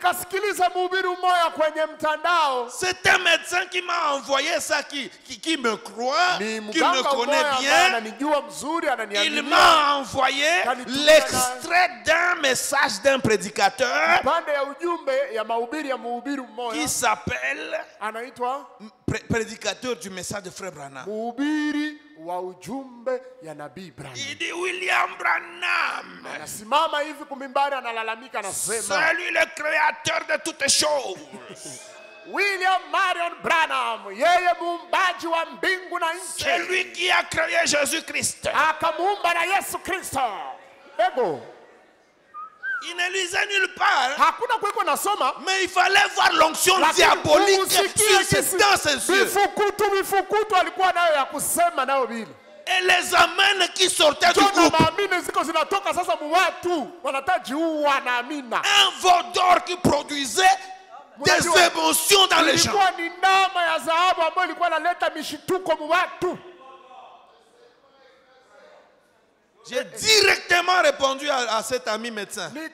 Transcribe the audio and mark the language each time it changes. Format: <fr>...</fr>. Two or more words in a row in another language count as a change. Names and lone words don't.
<fr>C'est un médecin qui m'a envoyé ça, qui me croit, qui me connaît bien. Il m'a envoyé l'extrait d'un message d'un prédicateur qui s'appelle prédicateur du message de Frère Branham.</fr> <sw>wa ujumbe ya nabii Branham.</sw> <fr>Il dit William Branham.</fr> <sw>Anasimama hivi kumimbari analalamika anasema,</sw> <fr>c'est lui le créateur de toutes choses. William Marion Branham,</fr> <sw>yeye muumbaji wa mbingu na nchi.</sw> <fr>C'est lui qui a créé Jésus-Christ.</fr> <sw>Akamuumba na Yesu Kristo.</sw> <fr>Ego. Il ne lisait nulle part.</fr> <sw>Hakuna kuiko nasoma.</sw> <fr>Mais il fallait voir l'onction diabolique dans ses yeux.</fr> <sw>Mifukutu alikuwa nayo ya kusema nayo vile.</sw> <fr>Et les amènes qui sortaient du groupe. Un veau d'or qui produisait des émotions dans les gens. J'ai directement répondu à cet ami médecin.</fr>